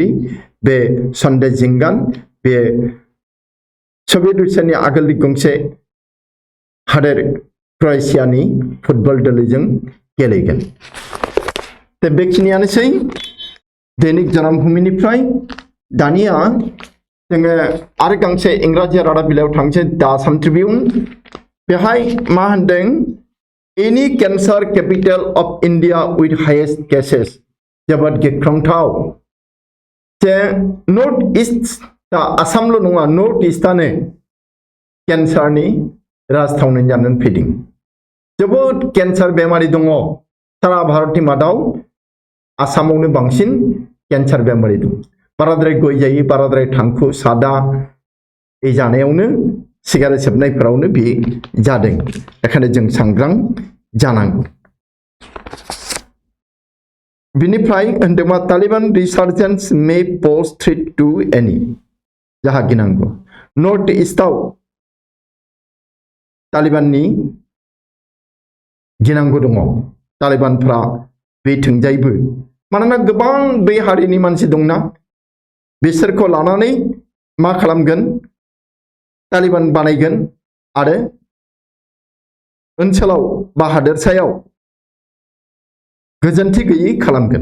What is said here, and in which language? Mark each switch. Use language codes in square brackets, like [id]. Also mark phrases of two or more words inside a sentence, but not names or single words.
[brx] बे सन्देश जिंगान बे सोभियत रुसियानि आगोलनि गंसे हादोर क्रोएशियानि फुटबल दोलोजों गेलेगोन दा बेखिनियानोसै दैनिक जनमभूमिनिफ्राय दानिया जोङो आरो गांसे इंराजि रादाब बिलाइयाव थांसै दा आसाम ट्रिब्युन बेहाय मा होनदों [en] any cancer capital of India with highest cases [brx] जोबोद गिख्रंथाव जे नर्थ ईस्ट दा आसामल' नङा नर्थ ईस्टआनो कैंसरनि राजथावनि जानानै फैदों जोबोद कैंसर बेमारि दङ सारा भारतनि मादाव आसामावनो बांसिन कैंसर बेमारि दं बाराद्राय गय जायो बाराद्राय थांखु सादा ए जानायावनो सिगारेट सोबनायफोरावनो बे जादों बेखायनो जों सांग्रां जानांगौ बिनिफ्राय होनदोंमा [en] Taliban resurgence may pose threat to any [brx] जाहा गिनांगौ नर्थ ईस्टआव तालिबाननि गिनांगौ दङ तालिबानफ्रा बे थोंजायबो मानोना गोबां बे हारिनि मानसि दंना बिसोरखौ लानानै मा खालामगोन तालिबान बानायगोन आरो ओनसोलाव बा हादोरसायाव गोजोनथि गैयै खालामगोन।